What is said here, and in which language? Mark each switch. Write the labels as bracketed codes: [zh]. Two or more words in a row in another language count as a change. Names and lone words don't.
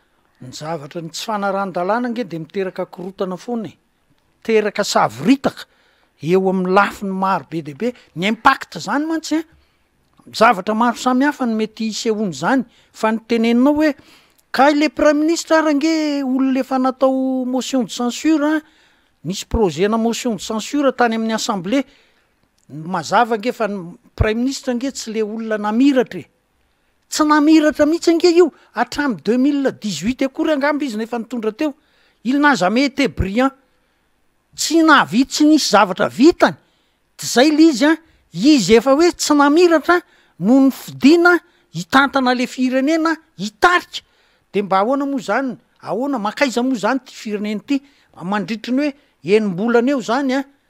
[mg] ny zavatra ny tsy fanaran-dalàna nge de miteraka korotana foana miteraka savoritaka eo amin'ny lafiny maro be deaibe ny impact zany mantsy zavatra maro samihafa ny mety isehony zany fa ny teneninao hoe ka [fr] le premier ministre [mg] arange olona efa natao [fr] motion de censure [mg] nisy projet na [fr] motion de censure [mg] tany amin'ny assemblée mazava nge fa [fr] premier ministre [mg] nge tsy le olona namiratra tsy namiratra mihitsy nge io hatramy 2018 akory angamby izy nefa nitondra teo [fr] il n'a jamais été brillant [mg] tsy navita tsy nisy zavatra vitany zay le izy efa hoe tsy namiratra no ny fidina hitantana le firenena hitarika de mba ahoana moa zany ahoana makaiza moa zany ty firenena ty mandritry ny hoe enim-bolana eo zany